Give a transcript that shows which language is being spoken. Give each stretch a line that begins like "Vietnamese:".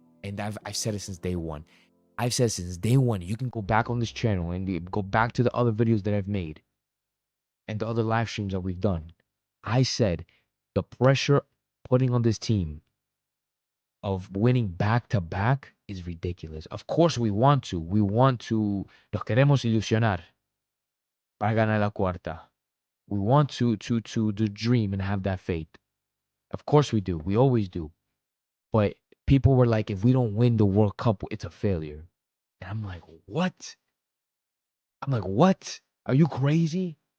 English: And I've said it since day one. I've said since day one. You can go back on this channel and go back to the other videos that I've made and the other live streams that we've done. I said the pressure putting on this team of winning back to back is ridiculous. Of course we want to.
Spanish: Los queremos ilusionar para ganar la cuarta.
English: We want to dream and have that faith. Of course we do. We always do. But people were like, if we don't win the World Cup, it's a failure. And I'm like, what? Are you crazy?